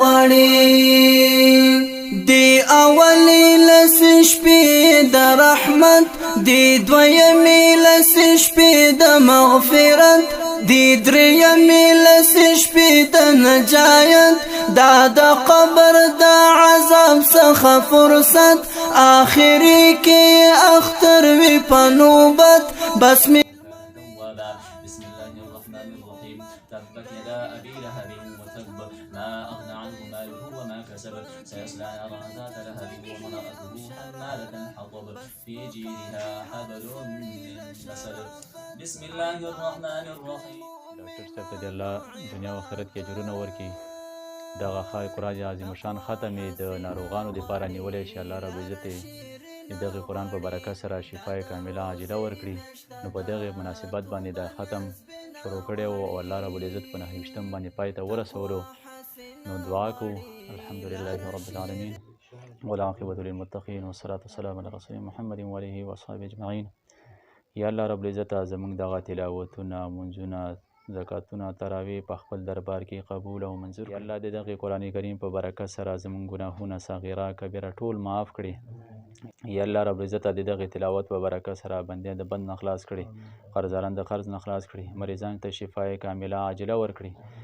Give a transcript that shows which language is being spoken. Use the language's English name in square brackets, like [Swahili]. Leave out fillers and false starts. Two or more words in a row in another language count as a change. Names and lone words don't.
[Pashto] غړي دی اولی لس شپې د رحمت دی دویمې لس شپې د مغفرت دی درېیمې لس شپې د نجایت دا د قبر د عذاب څخه فرصت آخري کې اختر وي په نوبت بس [Arabic] بسم الله الرحمن الرحيم تبت يدا أبي لهب وتب ما أغنى عنه ماله وما كسب سيصلى نارا ذات لهب وامرأته حمالة الحطب في جيدها حبل من مسد بسم الله الرحمن الرحيم. [Pashto] ډاکټر صاحب ته د الله دنیا او آخرت کې اجرونه ورکړي، دغه قرآن عظیم شان ختم یې د ناروغانو دپاره نیولی شي، الله [Arabic] رب العزت [Pashto] د دغه قرآن په برکت سره [Arabic] شفای کامله عاجله [Pashto] ورکړي. نو په دغه مناسبت باندې دا ختم شروع کړی و او الله [Arabic] رب العزت [Pashto] په 9 باندې پای ته ورسولو. نو دعا کوو [Arabic] الحمدلله رب العالمین والعاقبة للمتقین والصلاة والسلام علی رسول محمد و آله و اصحابه اجمعین. [Pashto] یا الله [Arabic] رب العزت [Pashto] زموږ دغه تلاوتونه، منځونه، زکاتونه، تراویح په خپل دربار کې قبول او منظور کړي. الله د دغه قرآن کریم په برکت سره زموږ ګناهونه صغیره کبیره ټول معاف کړي. یا الله [Arabic] رب العزت [Pashto] د دغه تلاوت په برکت سره بندیان د بند نه خلاص کړي، قرضداران د قرض نه خلاص کړي، مریضانو ته [Arabic] شفای کامله عاجله [Pashto] ورکړي.